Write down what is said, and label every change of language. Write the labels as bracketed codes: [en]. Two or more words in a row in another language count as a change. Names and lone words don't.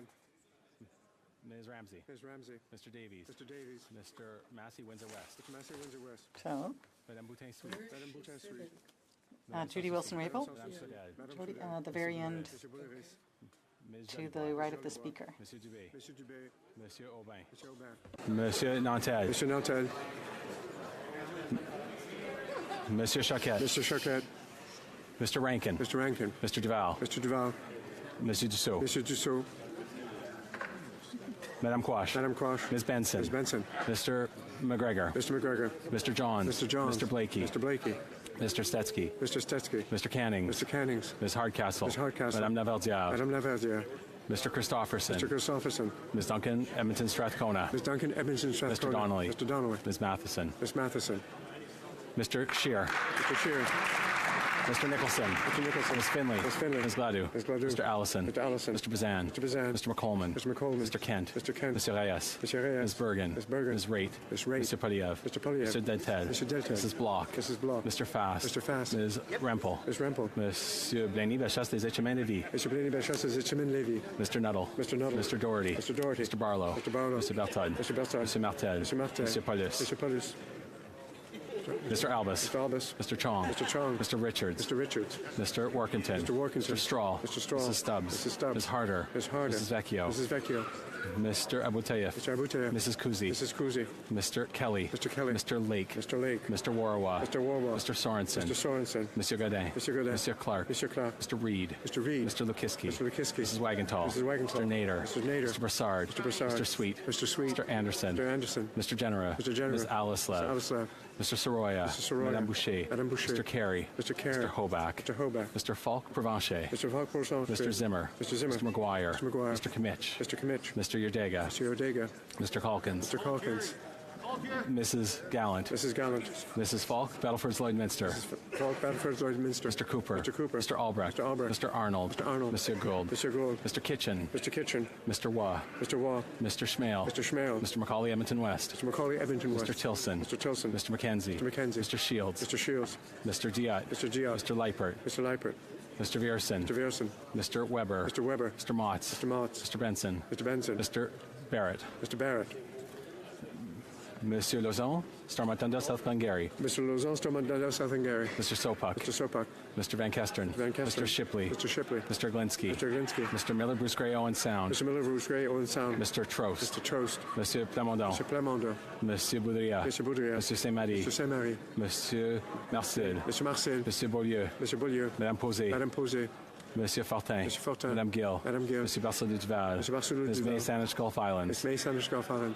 [en] Ms. Ramsey. Ms. Ramsey. Mr. Davies. Mr. Davies. Mr. Massey, Windsor West. Mr. Massey, Windsor West. So, Madame Boutin-Sweet. Madame Boutin-Sweet. Judy Wilson-Raybould, Madame the very end, Ms. to the right of the Speaker. Monsieur Dubé. Monsieur Dubé. Monsieur Aubin. Monsieur Aubin. Monsieur Nantel. Monsieur Nantel. Monsieur Choquette. Mr. Choquette. Mr. Rankin. Mr. Rankin. Mr. Duval. Mr. Duval. Monsieur Dussault. Monsieur Dussault. Madame Quash. Madame Quash. Ms. Benson. Ms. Benson. Mr. McGregor. Mr. McGregor. Mr. Johns. Mr. Johns. Mr. Blakey. Mr. Blakey. Mr. Stetsky. Mr. Stetsky. Mr. Cannings. Mr. Cannings. Ms. Hardcastle. Ms. Hardcastle. Madame Laverdiere. Madame Laverdiere. Mr. Christopherson. Mr. Christopherson. Ms. Duncan Edmonton Strathcona. Ms. Duncan Edmonton Strathcona. Mr. Donnelly. Mr. Donnelly. Ms. Matheson. Ms. Matheson. Mr. Scheer. Mr. Scheer. Mr. Nicholson. Mr. Nicholson. Ms. Finley. Ms. Finley. Ms. Gladue. Ms. Gladue. Mr. Allison. Mr. Allison. Mr. Bazan. Mr. Bazan. Mr. McColeman. Mr. McColeman. Mr. Kent. Mr. Kent. Mr. Reyes. Mr. Reyes. Ms. Bergen. Ms. Bergen. Ms. Raitt. Ms. Raitt. Mr. Poliev. Mr. Poliev. Mr. Dentel. Mr. Dentel. Mrs. Block. Mrs. Block. Mr. Fast. Mr. Fast. Ms. Rempel. Ms. Rempel. Monsieur Blaney-Bellechasse des Etchemins-Lévis. Mr. Blaney-Bellechasse des Etchemins-Lévis. Mr. Nuttall. Mr. Nuttall. Mr. Doherty. Mr. Doherty. Mr. Barlow. Mr. Barlow. Mr. Berthold. Mr. Berthold. Mr. Martel. Mr. Martel. Mr. Paulus. Mr. Paulus. Mr. Albus. Mr. Albus. Mr. Chong. Mr. Chong. Mr. Richards. Mr. Richards. Mr. Workington. Mr. Workington. Mr. Straw. Mr. Straw. Mrs. Stubbs. Mrs. Stubbs. Ms. Harder. Ms. Harder. Mrs. Vecchio. Mrs. Vecchio. Mr. Abouteyev. Mr. Abouteyev. Mrs. Kuzi. Mrs. Kuzi. Mr. Kelly. Mr. Kelly. Mr. Lake. Mr. Lake. Mr. Warwa. Mr. Warwa. Mr. Sorensen. Mr. Sorensen. Monsieur Godin. Mr. Godin. Monsieur Clark. Mr. Clark. Mr. Reed. Mr. Reed. Mr. Lukiski. Mr. Lukiski. Mrs. Wagenthal. Mrs. Wagenthal. Mr. Nader. Mr. Nader. Mr. Brassard. Mr. Brassard. Mr. Sweet. Mr. Sweet. Mr. Anderson. Mr. Anderson. Mr. Genera. Mr. Genera. Ms. Alislav. Mr. Alislav. Mr. Soroya. Mr. Soroya. Madame Boucher. Madame Boucher. Mr. Carey. Mr. Carey. Mr. Hoback. Mr. Hoback. Mr. Falk Provencher. Mr. Falk Provencher. Mr. Zimmer. Mr. Zimmer. Mr. McGuire. Mr. McGuire. Mr. Kimmich. Mr. Kimmich. Mr. Yerdega. Mr. Yerdega. Mr. Calkins. Mr. Calkins. Mrs. Gallant. Mrs. Gallant. Mrs. Falk, Battleford's Lloydminster. Mrs. Falk, Battleford's Lloydminster. Mr. Cooper. Mr. Cooper. Mr. Albrecht. Mr. Albrecht. Mr. Arnold. Mr. Arnold. Monsieur Gould. Mr. Gould. Mr. Kitchen. Mr. Kitchen. Mr. Waugh. Mr. Waugh. Mr. Schmale. Mr. Schmale. Mr. Macaulay, Edmonton West. Mr. Macaulay, Edmonton West. Mr. Tilson. Mr. Tilson. Mr. McKenzie. Mr. McKenzie. Mr. Shields. Mr. Shields. Mr. Diot. Mr. Diot. Mr. Leipert. Mr. Leipert. Mr. Vierson. Mr. Vierson. Mr. Weber. Mr. Weber. Mr. Motz. Mr. Motz. Mr. Benson. Mr. Benson. Mr. Barrett. Mr. Barrett. Monsieur Lauzon, Starmatunda, South Glengarry. Mr. Lauzon, Starmatunda, South Glengarry. Mr. Sopak. Mr. Sopak. Mr. Van Kesteren. Van Kesteren. Mr. Shipley. Mr. Shipley. Mr. Glinsky. Mr. Glinsky. Mr. Miller, Bruce Gray, Owen Sound. Mr. Miller, Bruce Gray, Owen Sound. Mr. Trost. Mr. Trost. Monsieur Plamondon. Mr. Plamondon. Monsieur Boudria. Monsieur Boudria. Monsieur Saint-Marie. Mr. Saint-Marie. Monsieur Marcel. Monsieur Marcel. Monsieur Beaulieu. Monsieur Beaulieu. Madame Posé. Madame Posé. Monsieur Fortin. Monsieur Fortin. Madame Gill. Madame Gill. Monsieur Barcelou Duval. Monsieur Barcelou Ms. Duval. May Sandwich Gulf Islands. Ms. May Sandwich Gulf Islands.